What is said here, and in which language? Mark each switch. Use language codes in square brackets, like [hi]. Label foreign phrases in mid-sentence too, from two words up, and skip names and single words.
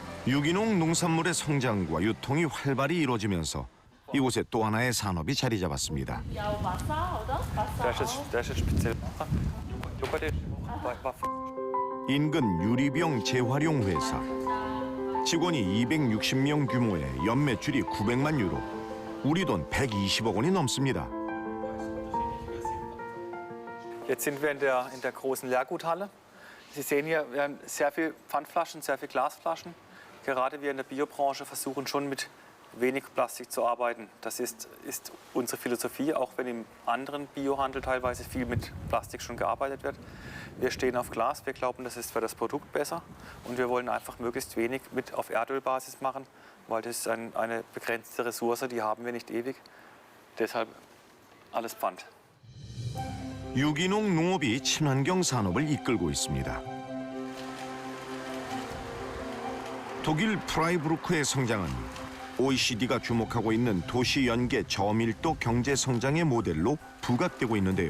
[ko] 유기농 농산물의 성장과 유통이 활발히 이루어지면서 이곳에 또 하나의 산업이 자리 잡았습니다. 인근 유리병 재활용 회사. 직원이 260명 규모의 연매출이 900만 유로, 우리 돈 120억 원이 넘습니다. [de] Jetzt sind wir in der großen Leerguthalle. Sie sehen hier, wir haben sehr viel Pfandflaschen, sehr viel Glasflaschen. Gerade wir in der Biobranche versuchen schon mit wenig Plastik zu arbeiten. Das ist unsere Philosophie, auch wenn im anderen Biohandel teilweise viel mit Plastik schon gearbeitet wird. Wir stehen auf Glas, wir glauben, das ist für das Produkt besser und wir wollen einfach möglichst wenig mit auf Erdölbasis machen, weil das ist eine begrenzte Ressource, die haben wir nicht ewig. Deshalb alles Pfand. [ko] 유기농 농업이 친환경 산업을 이끌고 있습니다. 독일 프라이부르크의 성장은 OECD가 주목하고 있는 도시 연계 저밀도 경제 성장의 모델로 부각되고 있는데요.